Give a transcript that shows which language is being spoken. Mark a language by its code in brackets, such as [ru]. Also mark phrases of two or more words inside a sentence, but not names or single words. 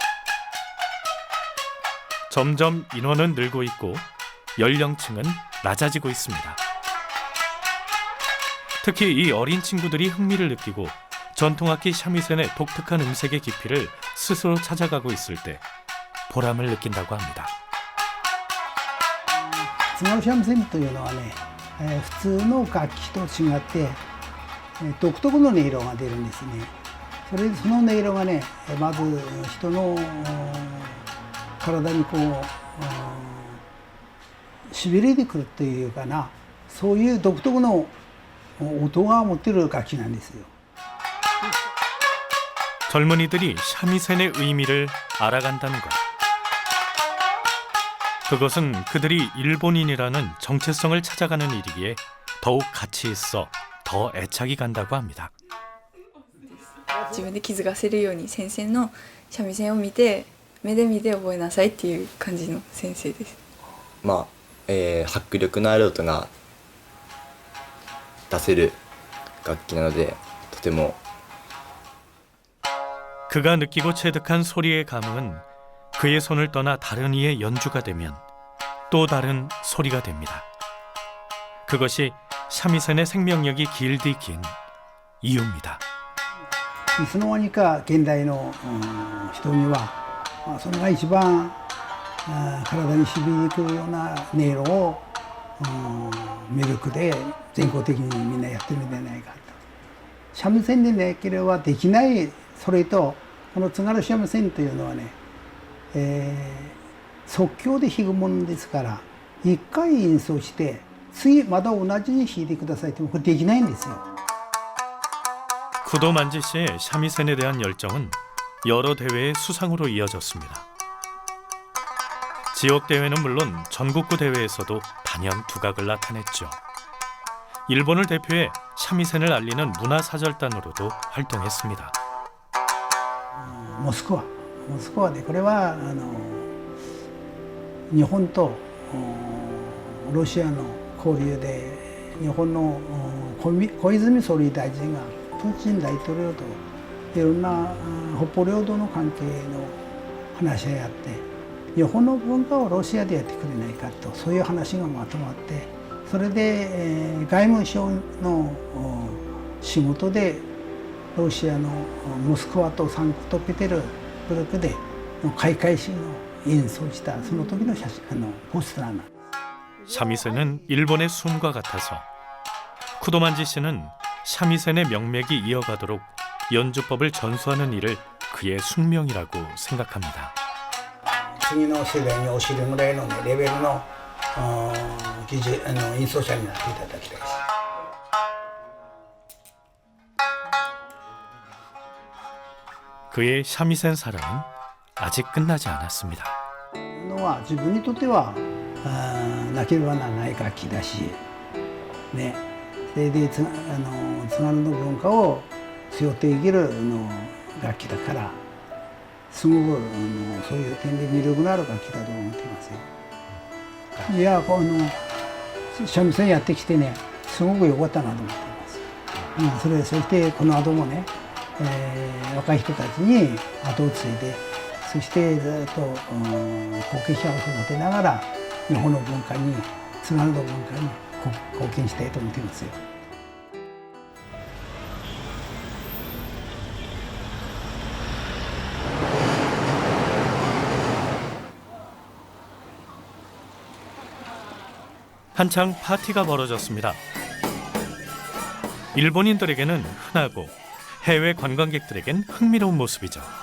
[ko] 점점 인원은 늘고 있고 연령층은 낮아지고 있습니다. 특히 이 어린 친구들이 흥미를 느끼고 전통악기 샤미센의 독특한 음색의 깊이를 스스로 찾아가고 있을 때 보람을 느낀다고 합니다. [ja] 津軽三味線というのはね、普通の楽器と違って、独特の音色が出るんですね。その音色がね、まず人の体にこうしびれてくるというかな、そういう独特の音が持っている楽器なんですよ。 [ko] 젊은이들이 샤미센의 의미를 알아간다는 것. 그것은 그들이 일본인이라는 정체성을 찾아가는 일이기에 더욱 가치 있어 더 애착이 간다고 합니다. [ja] 自分で気づかせるように先生の三味線を見て目で見て覚えなさいっていう感じの先生です。迫力のある音が出せる楽器なのでとても [ko] 그가 느끼고 체득한 소리의 감흥은 그의 손을 떠나 다른 이의 연주가 되면 또 다른 소리가 됩니다. 그것이 샤미센의 생명력이 길디 긴 이유입니다. [ja] いつの間にか現代の人にはそれが一番体に染みにくるような音色を魅力で全国的にみんなやってるんじゃないかと。三味線でなければできないそれとこの津軽三味線というのはね、即興で弾くものですから、一回演奏して次また同じに弾いてくださいってもこれできないんですよ。 [ko] 구도만지 씨의 삼위센에 대한 열정은 여러 대회의 수상으로 이어졌습니다. 지역 대회는 물론 전국구 대회에서도 단연 두각을 나타냈죠. 일본을 대표해 삼위센을 알리는 문화사절단으로도 활동했습니다. [ja] モスクワでこれは日本とロシアの交流で日本の小泉総理大臣がプーチン大統領といろんな北方領土の関係の話し合いあって日本の文化をロシアでやってくれないかとそういう話がまとまってそれで外務省の仕事でロシアのモスクワとサンクトペテルブルクで開会式の演奏したその時の写真ポスターなんです。 [ko] 삼위센은 일본의 숨과 같아서 쿠도만지 씨는 삼위센의 명맥이 이어가도록 연주법을 전수하는 일을 그의 숙명이라고 생각합니다. [ja] 次の世代に教えるぐらいの、レベルの演奏者になっていただきたいです。 [ko] 그의 삼위센 사랑은 아직 끝나지 않았습니다. [ja] のは自分にとってはなければならない楽器だし、ね、それで津軽の文化を背負っていける楽器だからすごくそういう点で魅力のある楽器だと思っていますよ。いや三味線やってきてねすごく良かったなと思っています。そしてこの後もね、若い人たちに後を継いでそしてずっと後継者を育てながら日本の文化に津軽の文化に貢献したいと思っていますよ。 [ko] 한창 파티가 벌어졌습니다. 일본인들에게는 흔하고 해외 관광객들에겐 흥미로운 모습이죠.